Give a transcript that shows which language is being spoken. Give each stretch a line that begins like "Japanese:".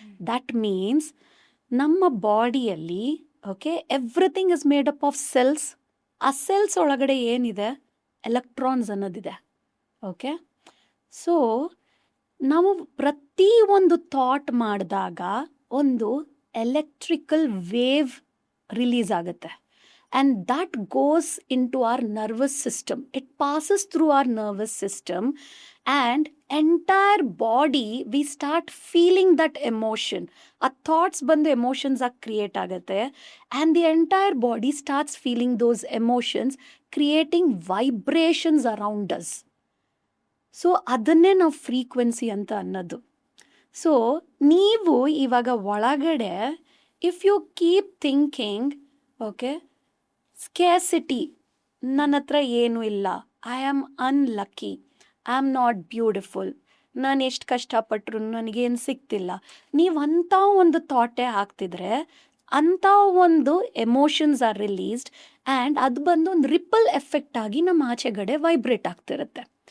English: that means
Kannada: ನಮ್ಮ ಬಾಡಿಯಲ್ಲಿ,
English: Okay, everything is made up of cells.
Kannada: ಆ ಸೆಲ್ಸ್ ಒಳಗಡೆ ಏನಿದೆ, ಎಲೆಕ್ಟ್ರಾನ್ಸ್ ಅನ್ನೋದಿದೆ. ಓಕೆ, ಸೊ ನಾವು ಪ್ರತಿ ಒಂದು ಥಾಟ್ ಮಾಡಿದಾಗ ಒಂದು ಎಲೆಕ್ಟ್ರಿಕಲ್ ವೇವ್ ರಿಲೀಸ್ ಆಗುತ್ತೆ.
English: And that goes into our nervous system. It passes through our nervous system, and entire body we start feeling that emotion. Our thoughts bandu emotions are create agate, and the entire body starts feeling those emotions, creating vibrations around us.
Kannada: So adanne ನಾವು frequency ಅಂತ ಅನ್ನೋದು. So ನೀವು ಇವಾಗ ಒಳಗಡೆ,
English: if you keep thinking,
Kannada: okay, ಸ್ಕ್ಯಾಸಿಟಿ, ನನ್ನ ಹತ್ರ ಏನೂ ಇಲ್ಲ,
English: I am unlucky, I am not beautiful,
Kannada: ನಾನು ಎಷ್ಟು ಕಷ್ಟಪಟ್ಟರು ನನಗೇನು ಸಿಗ್ತಿಲ್ಲ, ನೀವು ಅಂಥ ಒಂದು ಥಾಟೇ ಹಾಕ್ತಿದ್ರೆ ಅಂಥ ಒಂದು ಎಮೋಷನ್ಸ್ ಆರ್ ರಿಲೀಸ್ಡ್, ಆ್ಯಂಡ್ ಅದು ಬಂದು ಒಂದು ರಿಪಲ್ ಎಫೆಕ್ಟ್ ಆಗಿ ನಮ್ಮ ಆಚೆಗಡೆ ವೈಬ್ರೇಟ್ ಆಗ್ತಿರುತ್ತೆ.